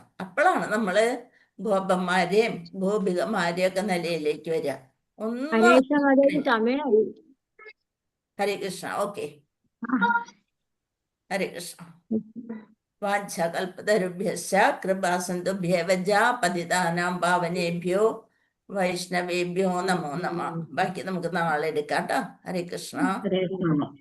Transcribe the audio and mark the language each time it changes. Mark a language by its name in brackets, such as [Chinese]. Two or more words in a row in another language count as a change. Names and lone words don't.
[Malayalam] അപ്പോഴാണ് നമ്മള് ഗോപന്മാരെയും ഗോപികമാരെയും ഒക്കെ നിലയിലേക്ക് വരിക. ഹരേ കൃഷ്ണ. ഓക്കെ, ഹരേ കൃഷ്ണ. [Sanskrit] വാഞ്ചകൽപതരുഭ്യശ്ച കൃപാസിന്ധുഭ്യേവ പതിതാനാം പാവനേഭ്യോ വൈഷ്ണവേഭ്യോ നമോ നമഃ. [Malayalam] ബാക്കി നമുക്ക് നാളെ എടുക്കാം കേട്ടോ. ഹരേ കൃഷ്ണ.